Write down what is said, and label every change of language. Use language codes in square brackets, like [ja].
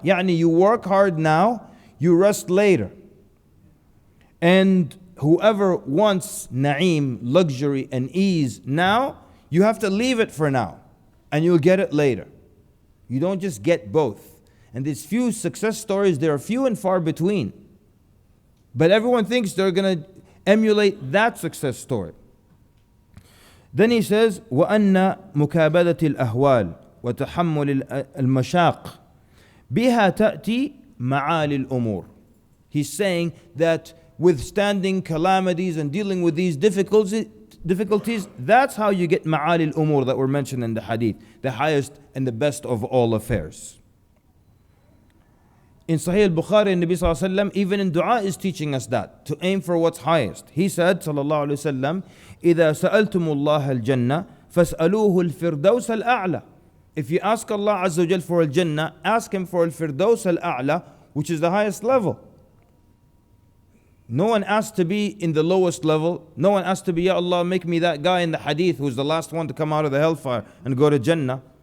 [en] Yani you work hard now, you rest later. And whoever wants na'im, luxury and ease now, you have to leave it for now. And you'll get it later. You don't just get both. And these few success stories, they are few and far between. But everyone thinks they're going to emulate that success story. Then he says, [ar] وَأَنَّ مُكَابَدَةِ الْأَهْوَالِ وَتَحَمُّلِ الْمَشَاقِ بِهَا تَأْتِي مَعَالِ الْأُمُورِ. [en] He's saying that withstanding calamities and dealing with these difficulties, that's how you get ma'ali al-umur that were mentioned in the hadith, the highest and the best of all affairs. In Sahih al-Bukhari, Nabi sallallahu alaihi wasallam, even in dua, is teaching us that, to aim for what's highest. He said, [ar] sallallahu alaihi wasallam, إِذَا سَأَلْتُمُ اللَّهَ الْجَنَّةِ فَاسْأَلُوهُ الْفِرْدَوْسَ الْأَعْلَى. [en] If you ask Allah Azza wa Jal for al-Jannah, ask Him for al-Firdaus al-A'la, which is the highest level. No one asked to be in the lowest level. No one asked to be, Ya Allah, make me that guy in the hadith who's the last one to come out of the hellfire and go to Jannah.